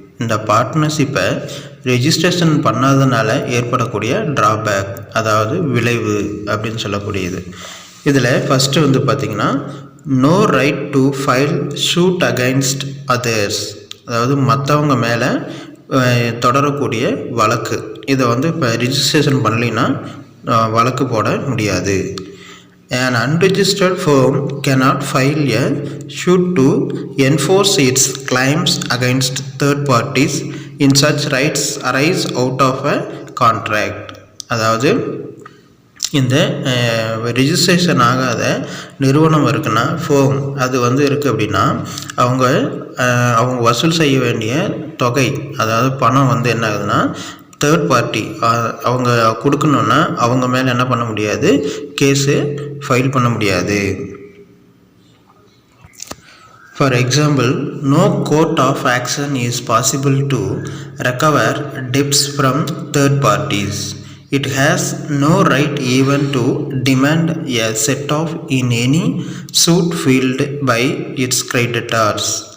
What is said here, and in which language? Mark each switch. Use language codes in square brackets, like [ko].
[ta] இந்த பார்ட்னர்ஷிப்பை ரெஜிஸ்ட்ரேஷன் பண்ணாதனால ஏற்படக்கூடிய ட்ராபேக், அதாவது விளைவு அப்படின்னு சொல்லக்கூடியது. இதில் ஃபஸ்ட்டு பார்த்திங்கன்னா [en] no right to file suit against others, [ta] அதாவது மற்றவங்க மேலே தொடரக்கூடிய வழக்கு. இதை இப்போ ரெஜிஸ்ட்ரேஷன் பண்ணலைன்னா வழக்கு போட முடியாது. [en] An unregistered firm cannot file a suit to enforce its claims against third parties in such rights arise out of a contract. [ta] அதாவது இந்த ரெஜிஸ்ட்ரேஷன் ஆகாத நிறுவனம் இருக்குன்னா ஃபேம் அது இருக்குது அப்படின்னா அவங்க வசூல் செய்ய வேண்டிய தொகை, அதாவது பணம் என்ன ஆகுதுன்னா தேர்ட் பார்ட்டி அவங்க கொடுக்கணுன்னா அவங்க மேலே என்ன பண்ண முடியாது, கேஸு ஃபைல் பண்ண முடியாது. [en] For example, no court of action is possible to recover debts from third parties. It has no right even to demand a set off in any suit filed by its creditors.